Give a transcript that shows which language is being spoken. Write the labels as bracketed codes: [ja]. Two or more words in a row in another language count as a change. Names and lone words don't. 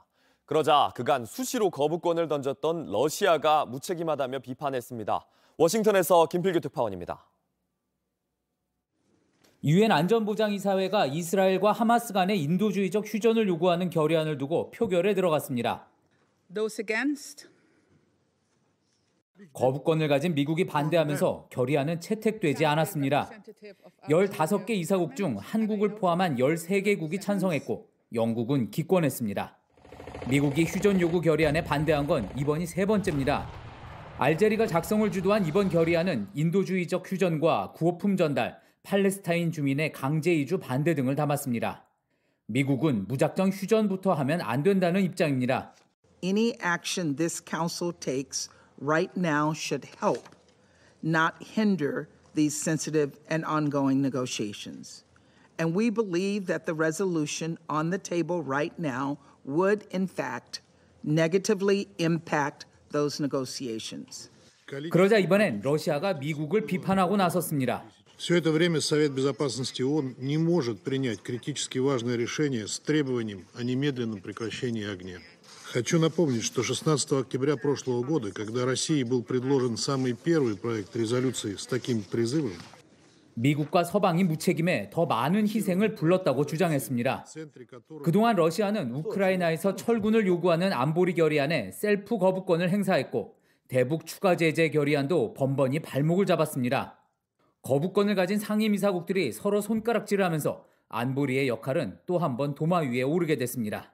[ko] 그러자 그간 수시로 거부권을 던졌던 러시아가 무책임하다며 비판했습니다. 워싱턴에서 김필규 특파원입니다. 유엔 안전보장이사회가 이스라엘과 하마스 간의 인도주의적 휴전을 요구하는 결의안을 두고 표결에 들어갔습니다. [en] Those against? [ko] 거부권을 가진 미국이 반대하면서 결의안은 채택되지 않았습니다. 15개 이사국 중 한국을 포함한 13개국이 찬성했고 영국은 기권했습니다. 미국이 휴전 요구 결의안에 반대한 건 이번이 세 번째입니다. 알제리가 작성을 주도한 이번 결의안은 인도주의적 휴전과 구호품 전달, 팔레스타인 주민의 강제 이주 반대 등을 담았습니다. 미국은 무작정 휴전부터 하면 안 된다는 입장입니다. [en] Any action this council takes right now should help, not hinder these sensitive and ongoing negotiations. And we believe that the resolution on the table right now would, in fact, negatively impact those negotiations. [ko] 그러자 이번엔 러시아가 미국을 비판하고 나섰습니다. [ru] Все это время Совет Безопасности ООН не может принять критически важное решение с требованием о немедленном прекращении огня. Хочу напомнить, что 16 октября прошлого года, когда России был предложен самый первый проект резолюции с таким призывом, [ko] 미국과 서방이 무책임해 더 많은 희생을 불렀다고 주장했습니다. 그동안 러시아는 우크라이나에서 철군을 요구하는 안보리 결의안에 셀프 거부권을 행사했고 대북 추가 제재 결의안도 번번이 발목을 잡았습니다. 거부권을 가진 상임이사국들이 서로 손가락질하면서 안보리의 역할은 또 한 번 도마 위에 오르게 됐습니다.